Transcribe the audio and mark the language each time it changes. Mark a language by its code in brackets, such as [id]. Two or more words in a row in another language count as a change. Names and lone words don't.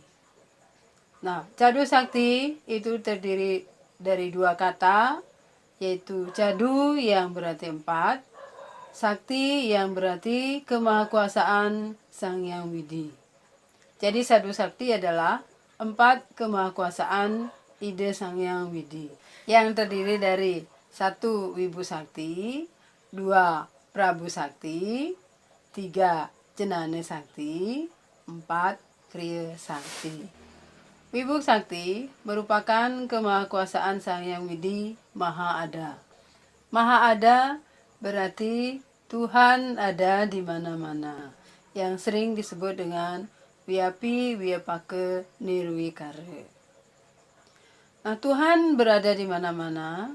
[id] Nah, Cadu Sakti itu terdiri dari dua kata, yaitu Cadu yang berarti 4, Sakti yang berarti kemahakuasaan Sang Hyang Widi. Jadi Cadu Sakti adalah 4 kemahakuasaan ide Sang Hyang Widi yang terdiri dari 1 Wibu Sakti, 2 Prabu Sakti, 3 Jenane Sakti, 4 Kriya Sakti. Wibu Sakti merupakan kemahakuasaan Sang Hyang Widi Maha Ada. Maha Ada berarti Tuhan ada di mana-mana, yang sering disebut dengan Wiyapi Wiyapaka Nirwikara. Nah, Tuhan berada di mana-mana.